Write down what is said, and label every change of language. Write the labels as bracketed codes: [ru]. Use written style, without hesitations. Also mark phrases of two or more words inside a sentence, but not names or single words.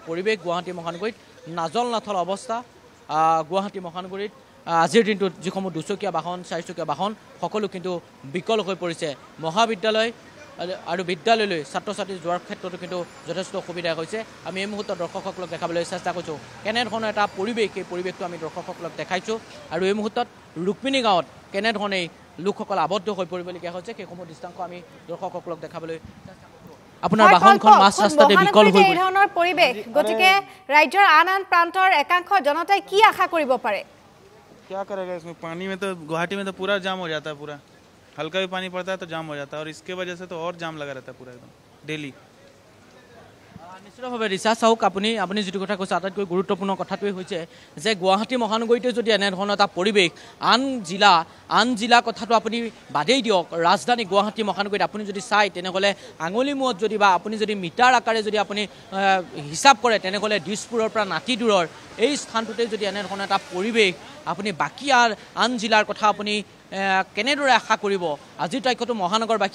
[as] পৰিৱেশ গুৱাহাটী মহানগৰীত নাজল নাথল অৱস্থা গুৱাহাটী মহানগৰীত আজিৰ দিনটোত যিসমূহ দুচকীয়া বাহন চাৰিচকীয়া বাহন সকলো কিন্তু বিকল হৈ পৰিছে মহাবিদ্যালয় আৰু বিদ্যালয়লৈ ছাত্ৰ ছাত্ৰী যোৱাৰ ক্ষেত্ৰতো কিন্তু যথেষ্ট অসুবিধা হৈছে আমি এই মুহূৰ্তত দৰ্শকসকলক দেখাবলৈ চেষ্টা কৰিছোঁ কেনেধৰণৰ এটা পৰিৱেশ এই পৰিৱেশটো আমি দৰ্শকসকলক দেখাইছোঁ আৰু এই মুহূৰ্তত ৰুক্মিণী গাঁৱত কেনেধৰণেই লোকসকল আবদ্ধ হৈ পৰিবলগীয়া হৈছে সেইসমূহ দৃষ্টান্ত আমি দৰ্শকসকলক দেখাবলৈ চেষ্টা কৰিছোঁ আপোনাৰ বাহনখন মাছ ৰাস্তাতে বিকল হৈ এই ধৰণৰ পৰিৱেশ গতিকে ৰাজ্যৰ আন আন প্ৰান্তৰ একাংশ জনতাই কি আশা কৰিব পাৰে [hi] क्या करेगा इसमें पानी में तो गुवाहाटी में तो पूरा जाम हो जाता है पूरा हल्का भी पानी पड़ता है तो जाम हो जाता है और इसके वजह से तो और जाम लगा रहता है पूरा एकदम डेली [as] নিশ্চিতভাৱে ৰিচাৰ্জ চাওক আপুনি যিটো কথা কৈছে আটাইতকৈ গুৰুত্বপূৰ্ণ কথাটোৱেই হৈছে যে গুৱাহাটী মহানগৰীতে যদি এনেধৰণৰ এটা পৰিৱেশ আন জিলা কথাটো আপুনি বাদেই দিয়ক ৰাজধানী গুৱাহাটী মহানগৰীত আপুনি যদি চায় তেনেহ'লে আঙুলি মূৰত যদি বা আপুনি যদি মিটাৰ আকাৰে যদি আপুনি হিচাপ কৰে তেনেহ'লে দিছপুৰৰ পৰা নাতি দূৰৰ এই স্থানটোতে যদি এনেধৰণৰ এটা পৰিৱেশ আপুনি বাকী আন জিলাৰ কথা আপুনি কেনেদৰে আশা কৰিব আজিৰ তাৰিখতো মহানগৰবাসী